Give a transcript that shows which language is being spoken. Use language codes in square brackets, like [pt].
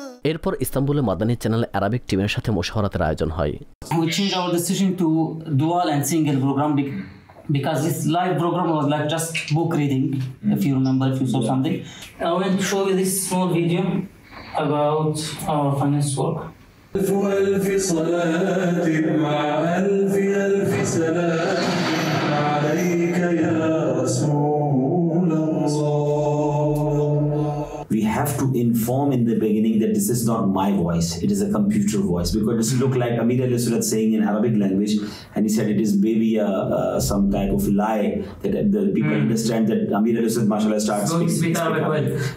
[bn] এরপর ইস্তাম্বুলে Madani channel Arabic টিমের সাথে মুশাওয়ারাতের আয়োজন হয়। [en] We changed our decision to dual and single program because this live program was like just book reading, if you remember, if you saw something. I want to show you this small video about our finance work. [ar] ألف صلاة مع ألف سلام عليك يا رسول الله. [en] We have to inform in the beginning that this is not my voice, it is a computer voice, because it look like Amir al-Surat saying in Arabic language, and he said it is maybe some type of lie that the people understand that Amir al-Surat mashallah starts speaking Arabic.